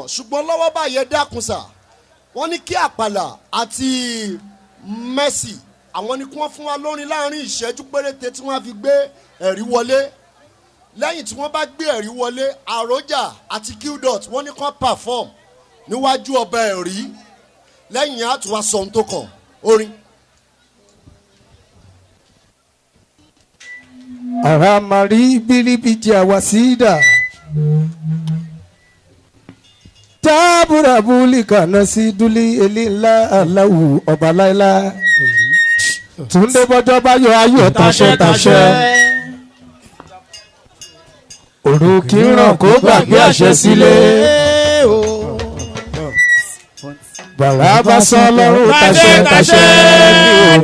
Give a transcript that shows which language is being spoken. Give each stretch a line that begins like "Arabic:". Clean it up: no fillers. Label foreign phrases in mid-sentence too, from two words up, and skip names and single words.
Yoruba: Ṣùgbọ́n lọ́wọ́ báyìí ẹ dákun sà. Wọ́n ní kí Àpàlà àti Mercy àwọn ni kí wọ́n fún wa lórin láàrin ìṣẹ́jú péréte tí wọ́n á fi gbé ẹ̀rí wọlé. Lẹ́yìn tí wọ́n bá gbé ẹ̀rí wọlé, Àròjà àti Qdot wọ́n ní kán perform níwájú ọba ẹ̀rí. Lẹ́yìn yẹn á tún wá sọ ohun tó kàn. Orin. Aramari bilibiji awasida Taburabuli kanasi duli elila alahu ọba láíláí. Túndé bọ́jọ́ bá yọ ayọ̀ taṣẹ́. Òru kì í ràn kó gbàgbé àṣẹ sílé. Bàrà bá sọ lọ́rùn taṣẹ́